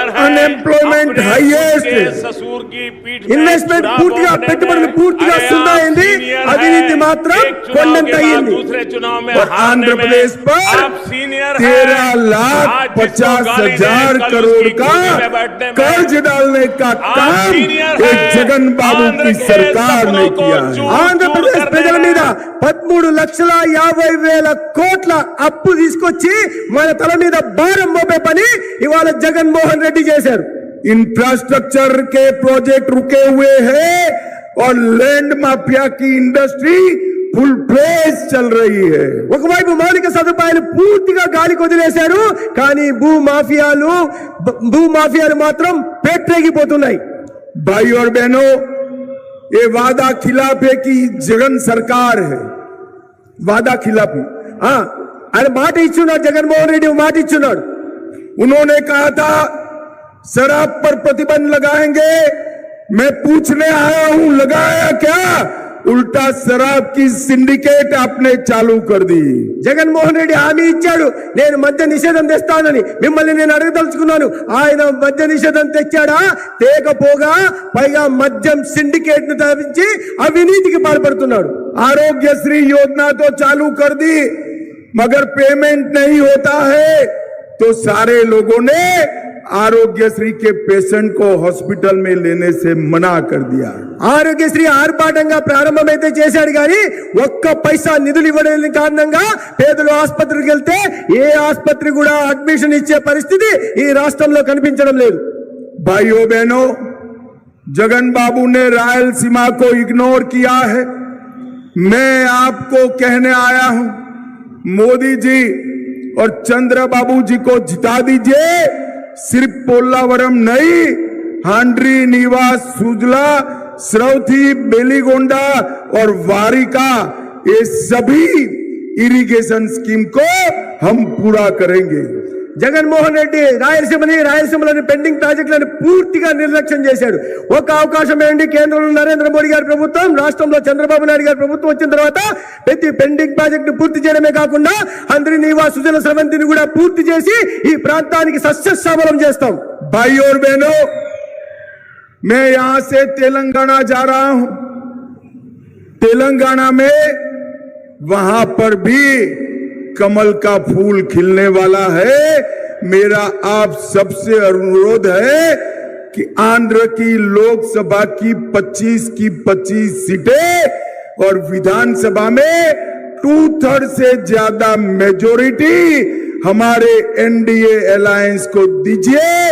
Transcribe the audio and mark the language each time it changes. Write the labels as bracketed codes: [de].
[hi] और unemployment highest, ससुर की पीठ [te] इन्वेस्टमेट पूर्तिगा పెట్టుబడులు పూర్తిగా సున్నా అయింది, అవినీతి మాత్రం కొండంత అయింది. [hi] दूसरे चुनाव में आंध्र प्रदेश पर 13,50,000 करोड़ का कर्ज डालने का काम एक जगन बाबू की सरकार ने किया है. [te] आंध्र प्रदेश ప్రజల మీద 13,50,000 కోట్ల అప్పు తీసుకొచ్చి మన తల మీద భారం మోపే పని ఇవాళ జగన్మోహన్ రెడ్డి చేశారు. [hi] इंफ्रास्ट्रक्चर के प्रोजेक्ट रुके हुए हैं और लैंड माफिया की इंडस्ट्री फुल फ्लेज चल रही है. [te] ఒకవైపు మౌలిక సదుపాయాలు పూర్తిగా గాలికి వదిలేశారు, కానీ భూమాఫియాలు మాత్రం పేట్రేగిపోతున్నాయి. [hi] भाई और बहनों, ये वादा खिलाफ है कि जगन सरकार है, वादा खिलाफी. [te] ఆయన మాట ఇచ్చున్నాడు, జగన్మోహన్ రెడ్డి మాట ఇచ్చున్నాడు. [hi] उन्होंने कहा था शराब पर प्रतिबंध लगाएंगे. मैं पूछने आया हूं, लगाया क्या? उल्टा शराब की सिंडिकेट आपने चालू कर दी. [te] జగన్మోహన్ రెడ్డి హామీ ఇచ్చాడు, నేను మద్య నిషేధం తెస్తానని. మిమ్మల్ని నేను అడగదలుచుకున్నాను, ఆయన మద్య నిషేధం తెచ్చాడా? తేకపోగా పైగా మద్యం సిండికేట్ ను స్థాపించి అవినీతికి పాల్పడుతున్నాడు. [hi] आरोग्यश्री योजना तो चालू कर दी, मगर पेमेंट नहीं होता है तो सारे लोगों ने आरोग्यश्री के पेशेंट को हॉस्पिटल में लेने से मना कर दिया. [te] ఆరోగ్యశ్రీ ఆర్భాటంగా ప్రారంభమైతే చేశాడు, కానీ ఒక్క పైసా నిధులు ఇవ్వడం కారణంగా పేదలు ఆసుపత్రికి వెళ్తే ఏ ఆసుపత్రి కూడా అడ్మిషన్ ఇచ్చే పరిస్థితి ఈ రాష్ట్రంలో కనిపించడం లేదు. [hi] भाइयों बहनों, जगन बाबू ने रायलसीमा को इग्नोर किया है. मैं आपको कहने आया हूं, मोदी जी और चंद्र बाबू जी को जिता दीजिए. सिर्फ पोल्लावरम नहीं, हांड्री, निवास, सुजला, श्रवथी, बेलीगोंडा और वारिका, ये सभी इरिगेशन स्कीम को हम पूरा करेंगे. [te] జగన్మోహన్ రెడ్డి రాయలసీమలోని పెండింగ్ ప్రాజెక్టులను పూర్తిగా నిర్లక్ష్యం చేశాడు. ఒక అవకాశం ఏంటి, కేంద్రంలో నరేంద్ర మోడీ గారి ప్రభుత్వం, రాష్ట్రంలో చంద్రబాబు నాయుడు గారి ప్రభుత్వం వచ్చిన తర్వాత ప్రతి పెండింగ్ ప్రాజెక్టు పూర్తి చేయడమే కాకుండా హంద్రి, నివాస్, సుజల, స్రవంతిని కూడా పూర్తి చేసి ఈ ప్రాంతానికి సస్యశ్యామలం చేస్తాం. [hi] भाई और बहनों, मैं यहां से तेलंगाना जा रहा हूं. तेलंगाना में वहां पर भी कमल का फूल खिलने वाला है. मेरा आप सबसे अनुरोध है कि आंध्र की लोकसभा की 25 की 25 सीटें और विधानसभा में 2/3 से ज्यादा मेजोरिटी हमारे एनडीए अलायंस को दीजिए.